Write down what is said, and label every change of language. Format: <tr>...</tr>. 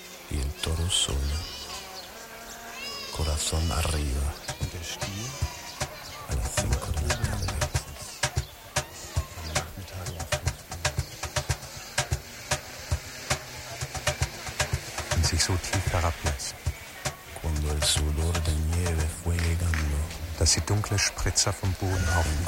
<es>Il toro solo. Corazón arriba.</es> <de>Und der Stier?</de> <es>A las cinco de la tarde.</es> <de>Am Nachmittag um 5 Uhr. Und sich so tief herablässt.</de> <es>Cuando el sudor de nieve fue llegando.</es> <de>Dass sie dunkle Spritzer vom Boden haufen.</de>